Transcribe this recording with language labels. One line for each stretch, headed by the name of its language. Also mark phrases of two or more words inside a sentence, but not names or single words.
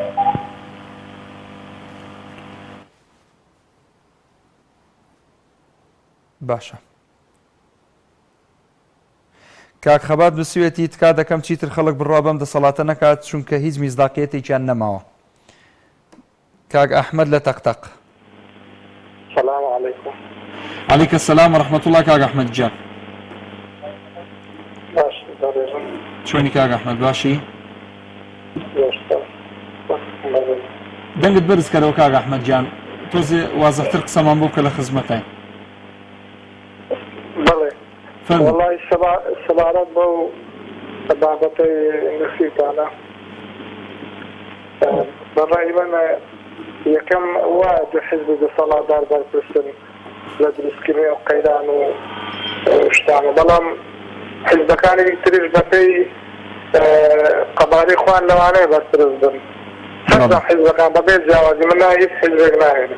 Central Kurdish: باشە کاک خەبات نووسیوێتی تکا دەکەم چیتر خەڵک بڕوا بەم دەسەڵاتە نەکات چونکە هیچ میزداقیەتێکیان نەماوە کاک ئەحمەد لە تەقتەق
Arabic: السلام عليكم عليك السلام ورحمة الله كاك أحمد جان
Central Kurdish: باش شوني كاك أحمد باشي دەنگت بەرز کەرەوە کاک ئەحمەد جان تۆزێ وازەحتر قسەمان بۆ بکە لە خزمەتای بەڵێ فەرموو. والله سبارەت بۆ بابەتەی نووسیتانە بەڕای من یەکەم وا حزبی دەسەڵاتدار بەرپرسن لە دروستکردنی و قەیران و شتانە بەڵام حزبەکانی تریش بەپێی قەبارەی خوان لەوانەیە بەرپرس بن هەر حزبەکان بەبێ جیاوازی من هیچ حزبێک ناهێنم